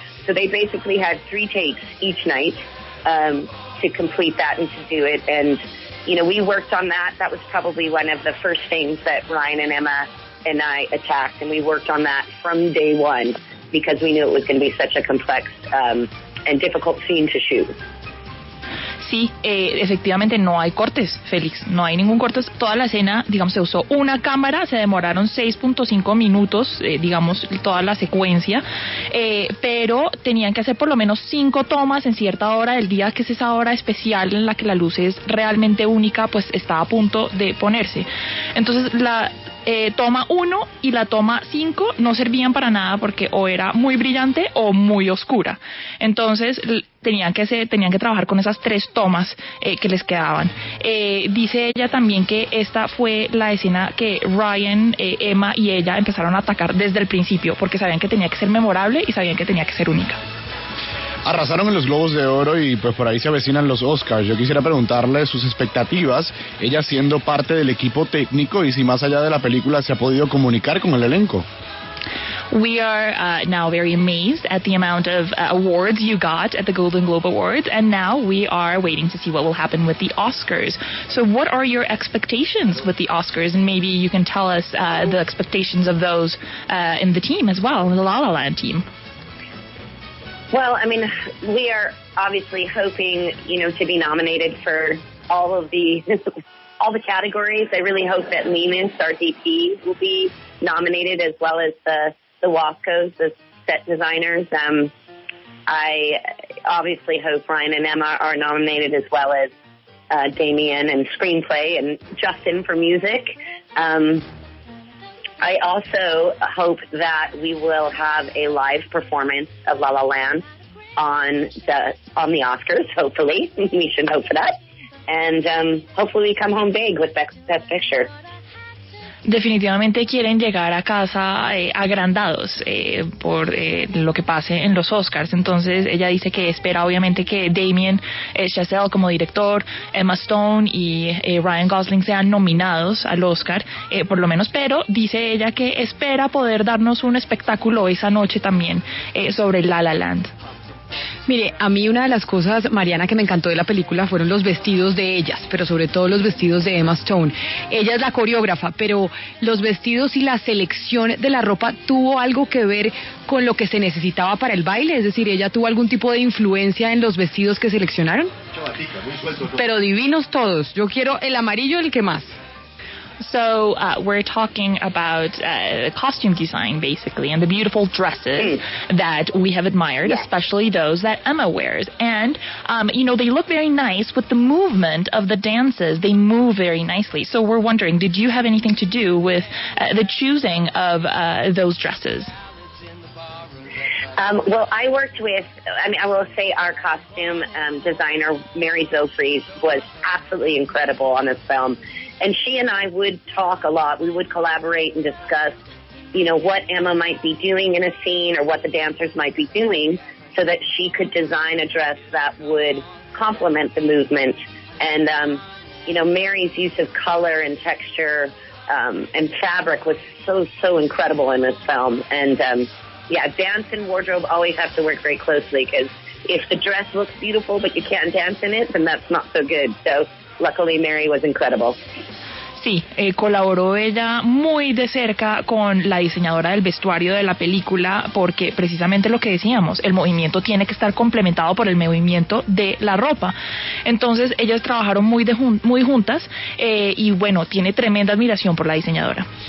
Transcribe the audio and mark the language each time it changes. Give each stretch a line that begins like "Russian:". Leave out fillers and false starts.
English: So they basically had 3 takes each night to complete that and to do it. And, we worked on that. That was probably one of the first things that Ryan and Emma and I attacked. And we worked on that from day one because we knew it was going to be such a complex and difficult scene to shoot.
Spanish: Sí, efectivamente no hay cortes, Félix, no hay ningún corte. Toda la escena, digamos, se usó una cámara, se demoraron 6.5 minutos, digamos, toda la secuencia, pero tenían que hacer por lo menos 5 tomas en cierta hora del día, que es esa hora especial en la que la luz es realmente única, pues está a punto de ponerse. Entonces la toma 1 y la toma 5 no servían para nada porque o era muy brillante o muy oscura. Entonces tenían que trabajar con esas 3 tomas que les quedaban. Dice ella también que esta fue la escena que Ryan, Emma y ella empezaron a atacar desde el principio porque sabían que tenía que ser memorable y sabían que tenía que ser única. Arrasaron en los Globos de Oro y pues por ahí se avecinan los Oscars. Yo quisiera preguntarle sus expectativas, ella siendo parte del equipo técnico, y si más allá de la película se ha podido comunicar con el elenco.
English: We are now very amazed at the amount of awards you got at the Golden Globe Awards, and now we are waiting to see what will happen with the Oscars. So what are your expectations with the Oscars? And maybe you can tell us the expectations of those in the team as well, in the La La Land team. Well, we are obviously hoping, to be nominated for all the categories. I really hope that Lemus, our DP, will be nominated, as well as the Wascos, the set designers. I obviously hope Ryan and Emma are nominated, as well as Damien and screenplay, and Justin for music. I also hope that we will have a live performance of La La Land on the Oscars, hopefully. We should hope for that. And hopefully we come home big with Best Picture.
Spanish: Definitivamente quieren llegar a casa agrandados por lo que pase en los Oscars. Entonces ella dice que espera obviamente que Damien Chazelle como director, Emma Stone y Ryan Gosling sean nominados al Oscar, por lo menos, pero dice ella que espera poder darnos un espectáculo esa noche también sobre La La Land. Mire, a mí una de las cosas, Mariana, que me encantó de la película fueron los vestidos de ellas, pero sobre todo los vestidos de Emma Stone. Ella es la coreógrafa, pero los vestidos y la selección de la ropa tuvo algo que ver con lo que se necesitaba para el baile, es decir, ella tuvo algún tipo de influencia en los vestidos que seleccionaron. Pero divinos todos. Yo quiero el amarillo, el que más.
English: So we're talking about costume design, basically, and the beautiful dresses that we have admired, especially those that Emma wears. And, they look very nice with the movement of the dances. They move very nicely. So we're wondering, did you have anything to do with the choosing of those dresses? Well, I worked with, I will say our costume designer, Mary Zofries, was absolutely incredible on this film. And she and I would talk a lot. We would collaborate and discuss, what Emma might be doing in a scene or what the dancers might be doing so that she could design a dress that would complement the movement. And, Mary's use of color and texture and fabric was so incredible in this film. And, dance and wardrobe always have to work very closely because if the dress looks beautiful but you can't dance in it, then that's not so good. So luckily Mary was incredible.
Spanish: Sí, colaboró ella muy de cerca con la diseñadora del vestuario de la película porque precisamente lo que decíamos, el movimiento tiene que estar complementado por el movimiento de la ropa. Entonces ellas trabajaron muy juntas y bueno, tiene tremenda admiración por la diseñadora.